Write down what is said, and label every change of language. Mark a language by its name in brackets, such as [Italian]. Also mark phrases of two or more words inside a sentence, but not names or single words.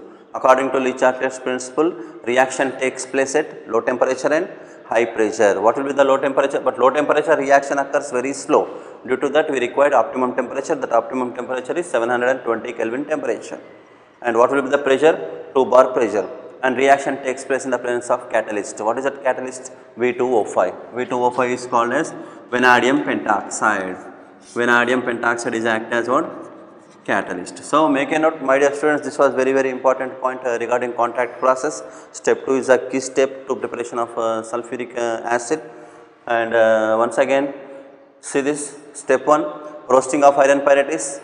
[English] According to Le Chatelier's principle, reaction takes place at low temperature and high pressure. What will be the low temperature? But low temperature reaction occurs very slow. Due to that, we required optimum temperature. That optimum temperature is 720 Kelvin temperature. And what will be the pressure? 2 bar pressure. And reaction takes place in the presence of catalyst. What is that catalyst? V2O5. V2O5 is called as vanadium pentoxide. Vanadium pentoxide is act as what? Catalyst. So make a note, my dear students, this was very important point regarding contact process. Step 2 is a key step to preparation of sulfuric acid. And once again, see this step 1, roasting of iron pyrites.